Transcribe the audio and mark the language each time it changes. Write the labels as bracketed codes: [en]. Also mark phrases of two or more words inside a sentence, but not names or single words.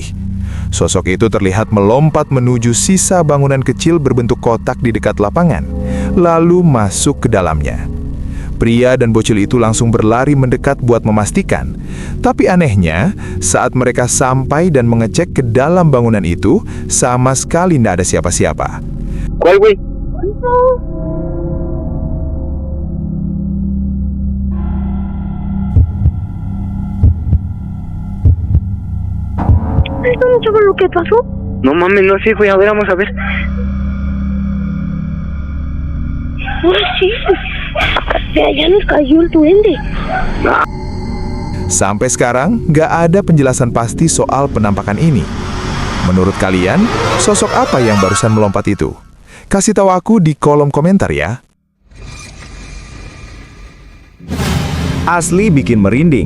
[id] Sosok itu terlihat melompat menuju sisa bangunan kecil berbentuk kotak di dekat lapangan, lalu masuk ke dalamnya. Pria dan bocil itu langsung berlari mendekat buat memastikan. Tapi anehnya, saat mereka sampai dan mengecek ke dalam bangunan itu, sama sekali tidak ada siapa-siapa. [es] ¿Cuál, güey? ¿No sabes lo que pasó? No mames, no sé, güey. A ver, vamos a ver. Ahora sí. De allá nos cayó el duende. [id] Sampai sekarang, nggak ada penjelasan pasti soal penampakan ini. Menurut kalian, sosok apa yang barusan melompat itu? Kasih tahu aku di kolom komentar ya. Asli bikin merinding.